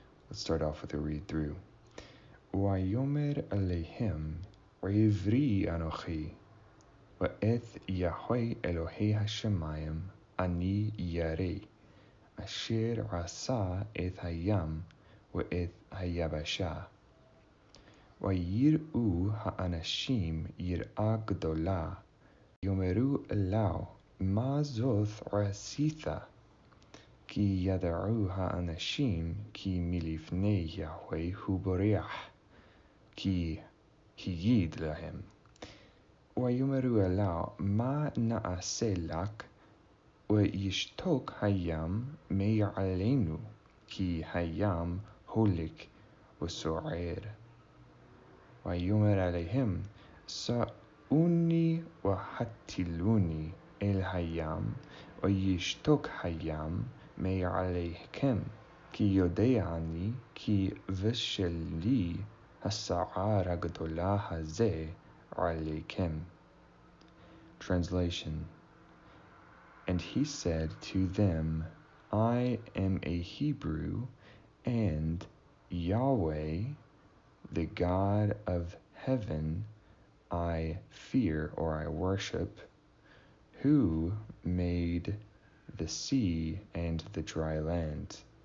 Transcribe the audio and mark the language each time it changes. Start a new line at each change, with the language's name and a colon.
English: Let's start off with a read through.
Hebrew: Wayomer Alehem Reivri Anochi Wa'eth Yahweh Elohei Hashemayim Ani Yarei Asher Asa Et Hayam Wa'eth Hayabasha ויראו האנשים יראה גדולה, יאמרו אליו, מה זאת עשית? כי ידעו האנשים כי מלפני יהוה הוא בורח, כי הגיד להם. ויאמרו אליו, מה נעשה לך? וישתוק הים מעלינו, כי הים הולך וסוער. ויאמר עליהם, סעוני והטילוני אל הים, וישתוק הים מעליכם, כי יודע אני, כי בשלי הסער הגדולה הזה עליכם.
English: Translation. And he said to them, I am a Hebrew, and Yahweh, the God of heaven, I fear or I worship, who made the sea and the dry land.